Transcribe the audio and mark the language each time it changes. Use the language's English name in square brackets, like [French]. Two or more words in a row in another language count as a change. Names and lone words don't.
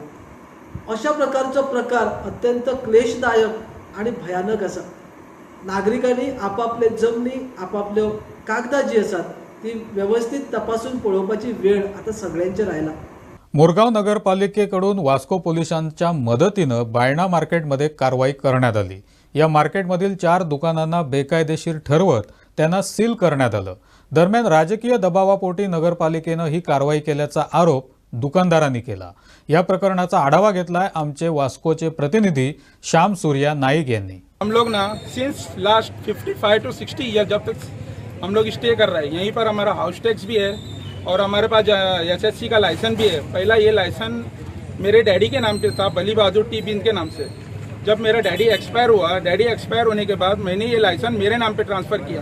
[Konkani] अशा प्रकारचो प्रकार अत्यंत क्लेशदायक आणि भयानक आसा. नागरिकांनी आपापले जमनी, आपापल्यो कागदां जी आसात ती व्यवस्थित तपासून पळोवपाची वेळ आता सगळ्यांचेर आयला. [Marathi] मोरगाव नगरपालिकेकडून वास्को पोलिसांच्या मदतीनं बायणा मार्केटमध्ये कारवाई करण्यात आली. या मार्केटमधील 4 दुकानांना बेकायदेशीर ठरवत त्यांना सील करण्यात आलं. दरम्यान राजकीय दबावापोटी नगरपालिकेनं ही कारवाई केल्याचा आरोप दुकानदारांनी केला. या प्रकरणाचा आढावा घेतलाय आमचे वास्कोचे प्रतिनिधी श्याम सूर्या नाईक यांनी. [Hindi] हम लोग ना [English] since last 55 to 60 year [Hindi] जब तक हम लोग स्टे कर रहे हैं, यहीं पर हमारा [English] house tax [Hindi] भी है और हमारे पास SSC का लाइसेंस भी है. पहला ये लाइसेंस मेरे डैडी के नाम पे था, बली बहादुर टी बिन के नाम से. जब मेरा डैडी एक्सपायर हुआ, डैडी एक्सपायर होने के बाद मैंने ये लाइसेंस मेरे नाम पे ट्रांसफ़र किया।